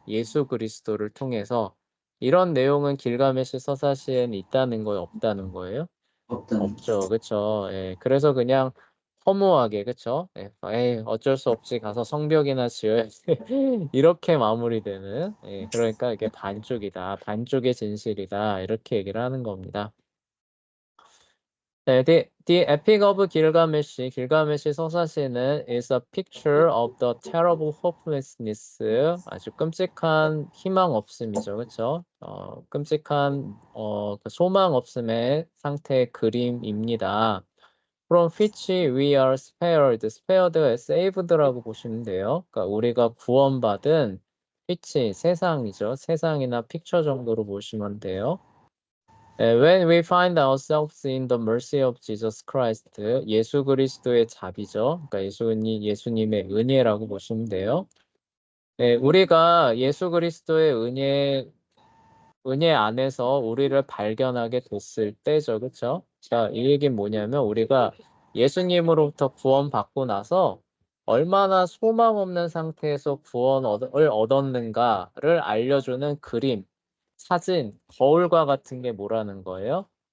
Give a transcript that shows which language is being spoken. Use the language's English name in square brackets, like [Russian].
[Korean] 예수 그리스도를 통해서 이런 내용은 길가메시 서사시에는 있다는 거예요? 없다는 거예요? 없죠. 그렇죠. 그래서 그냥 허무하게 그렇죠? 에이, 어쩔 수 없이 가서 성벽이나 지어야지. 이렇게 마무리되는 그러니까 이게 반쪽이다. 반쪽의 진실이다. 이렇게 얘기를 하는 겁니다. [English] 네, the Epic of 길가메시 서사시는 is a picture of the terrible hopelessness, [Korean] 아주 끔찍한 희망 없음이죠, 그렇죠? 끔찍한 그 소망 없음의 상태의 그림입니다. [English] From which we are spared, saved [Korean] 라고 보시면 돼요. 그러니까 우리가 구원받은 which 세상이죠, 세상이나 픽처 정도로 보시면 돼요. [English] When we find ourselves in the mercy of Jesus Christ, [Korean] 예수 그리스도의 자비죠. 그러니까 예수님의 은혜라고 보시면 돼요. 우리가 예수 그리스도의 은혜 안에서 우리를 발견하게 됐을 때죠. 그렇죠? 자, 이 얘기는 뭐냐면 우리가 예수님으로부터 구원받고 나서 얼마나 소망 없는 상태에서 구원을 얻었는가를 알려주는 그림, 사진, 거울과 같은 게 뭐라는 거예요?